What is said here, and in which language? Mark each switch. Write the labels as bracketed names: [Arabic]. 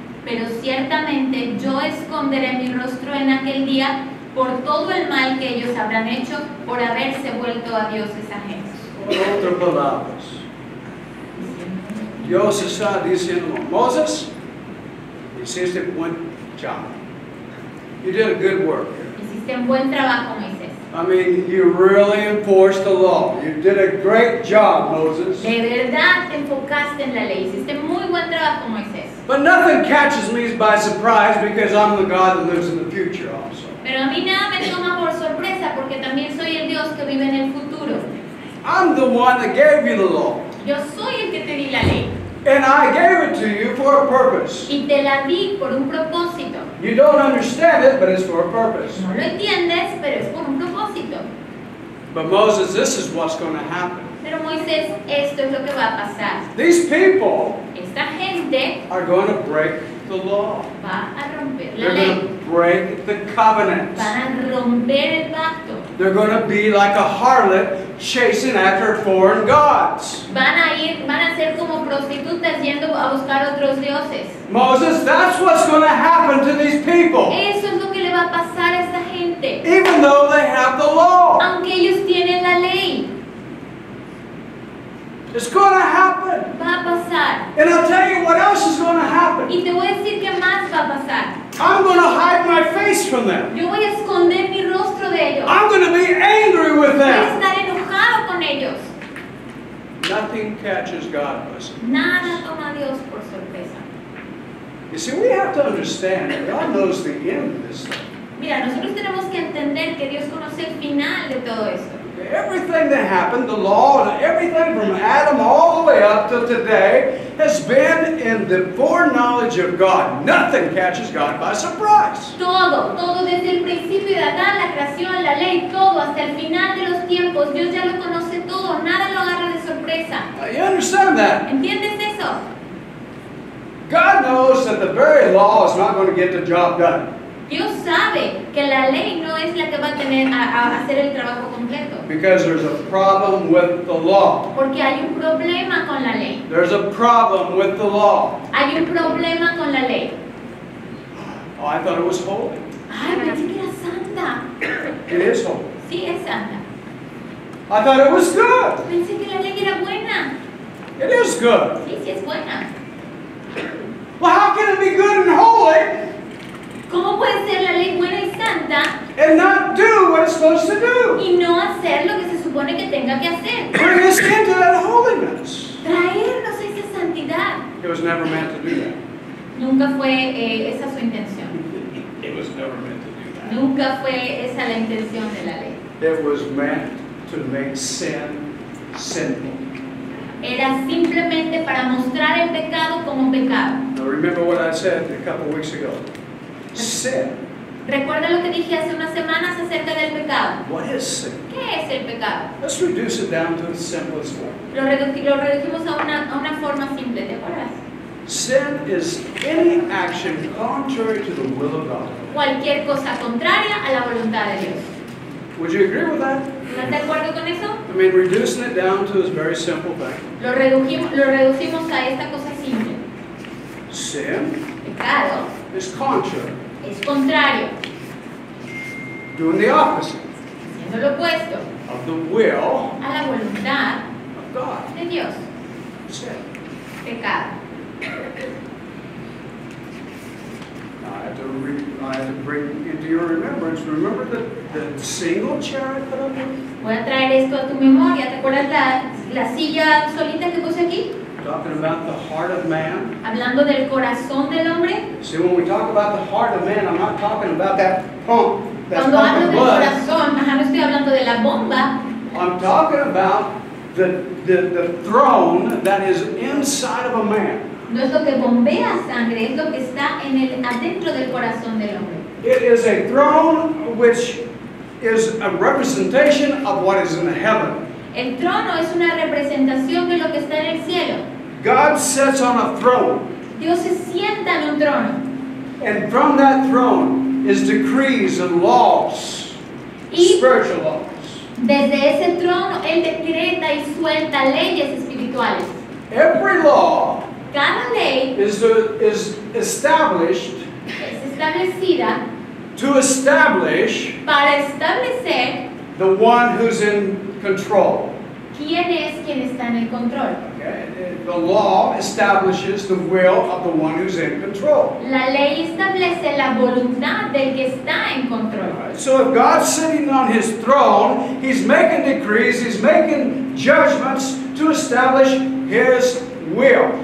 [Spanish] Pero ciertamente yo esconderé mi rostro en aquel día por todo el mal que ellos habrán hecho por haberse vuelto a dioses ajenos. En otras palabras, Dios está diciendo: Moses, hiciste buen trabajo. [English] You did a good work. [Spanish] Hiciste un buen trabajo, Moisés. [English] I mean, you really enforced the law. You did a great job, Moses. [Spanish] De verdad te enfocaste en la ley. Hiciste muy buen trabajo, Moisés. [English] But nothing catches me by surprise because I'm the God that lives in the future also. [Spanish] Pero a mí nada me toma por sorpresa porque también soy el Dios que vive en el futuro. [English] I'm the one that gave you the law. [Spanish] Yo soy el que te di la ley. [English] And I gave it to you for a purpose. [Spanish] Y te la di por un propósito. [English] You don't understand it, but it's for a purpose. [Spanish] No lo entiendes, pero es por un propósito. [English] But Moses, this is what's going to happen. [Spanish] Pero Moisés, esto es lo que va a pasar. [English] These people [Spanish] Esta gente [English] are going to break the law. [Spanish] va a romper la [English] They're [Spanish] ley. [English] going to break the covenant. [Spanish] Van a romper el pacto. [English] They're going to be like a harlot chasing after foreign gods. [Spanish] Van a ser como prostitutas yendo a buscar otros dioses. [English] Moses, that's what's going to happen to these people. [Spanish] Eso es lo que le va a pasar a esta gente. [English] Even though they have the law. [Spanish] Aunque ellos tienen la ley, [English] It's going to happen. [Spanish] va a pasar. [English] And I'll tell you what else is going to happen. [Spanish] Y te voy a decir qué más va a pasar. [English] I'm going to hide my face from them. [Spanish] Yo voy a esconder mi rostro de ellos. [English] I'm going to be angry with [Spanish] Voy a [English] them. [Spanish] estar enojado con ellos. [English] Nothing catches God by surprise. [Spanish] Nada toma a Dios por sorpresa. [English] You see, we have to understand that God knows the end of this thing. [Spanish] Mira, nosotros tenemos que entender que Dios conoce el final de todo esto. [English] Everything that happened, the law, and everything from Adam all the way up to today has been in the foreknowledge of God. Nothing catches God by surprise. [Spanish] Todo desde el principio de Adán, la creación, la ley, todo hasta el final de los tiempos. Dios ya lo conoce todo, nada lo agarra de sorpresa. [English] You understand that? [Spanish] ¿Entiendes eso? [English] God knows that the very law is not going to get the job done. [Spanish] Dios sabe que la ley no es la que va a tener a hacer el trabajo completo. [English] Because there's a problem with the law. [Spanish] Porque hay un problema con la ley. [English] There's a problem with the law. [Spanish] Hay un problema con la ley. [English] Oh, I thought it was holy. [Spanish] Ay, pensé que era santa. [English] It is holy. [Spanish] Sí, es santa. [English] I thought it was good. [Spanish] Pensé que la ley era buena. [English] It is good. [Spanish] Sí, sí es buena. [English] Well, how can it be good and holy [Spanish] ¿Cómo puede ser la ley buena y santa [English] and not do what it's supposed to do? [Spanish] y no hacer lo que se supone que tenga que hacer? [English] Bring us into that holiness. [Spanish] Traernos a esa santidad. [English] It was never meant to do that. [Spanish] Nunca fue esa su intención. [English] It was never meant to do that. [Spanish] Nunca fue esa la intención de la ley. [English] It was meant to make sin sinful. [Spanish] Era simplemente para mostrar el pecado como pecado. [English] Now remember what I said a couple weeks ago. Sin. [Spanish] Recuerda lo que dije hace unas semanas acerca del pecado. [English] What is sin? [Spanish] ¿Qué es el pecado? [English] Let's reduce it down to the simplest form. [Spanish] Lo redujimos a una forma simple, ¿te acuerdas? [English] Sin is any action contrary to the will of God. [Spanish] Cualquier cosa contraria a la voluntad de Dios. [English] Would you agree with that? [Spanish] ¿Estás de acuerdo con eso? [English] I mean, reducing it down to a very simple thing. [Spanish] Lo reducimos a esta cosa simple. [English] Sin [Spanish] Pecado [English] is contrary. [Spanish] es contrario, [English] Doing the opposite [Spanish] siendo lo opuesto [English] of the will [Spanish] a la voluntad [English] of God. [Spanish] de Dios. [English] Sin. [Spanish] Pecado. [English] Now, I have to bring into your remembrance. Remember the single chair I put up here? [Spanish] Voy a traer esto a tu memoria. ¿Te acuerdas la silla solita que puse aquí? [English] Talking about the heart of man. [Spanish] Hablando del corazón del hombre. [English] See, when we talk about the heart of man, I'm not talking about that pump. That's [Spanish] Cuando hablo [English] pumping [Spanish] del [English] blood. [Spanish] corazón, no estoy hablando de la bomba. [English] I'm talking about the throne that is inside of a man. [Spanish] No es lo que bombea sangre, es lo que está adentro del corazón del hombre. [English] It is a throne which is a representation of what is in heaven. [Spanish] El trono es una representación de lo que está en el cielo. [English] God sits on a throne, [Spanish] Dios se sienta en un trono. [English] and from that throne is decrees and laws, [Spanish] Y [English] spiritual laws. [Spanish] desde ese trono Él decreta y suelta leyes espirituales. [English] Every law [Spanish] Cada ley [English] is established [Spanish] es establecida [English] to establish [Spanish] para establecer [English] the one who's in control. [Spanish] quién es quien está en el control. [English] Okay? The law establishes the will of the one who's in control. [Spanish] La ley establece la voluntad del que está en control. [English] Alright, so if God's sitting on his throne, he's making decrees, he's making judgments to establish his will.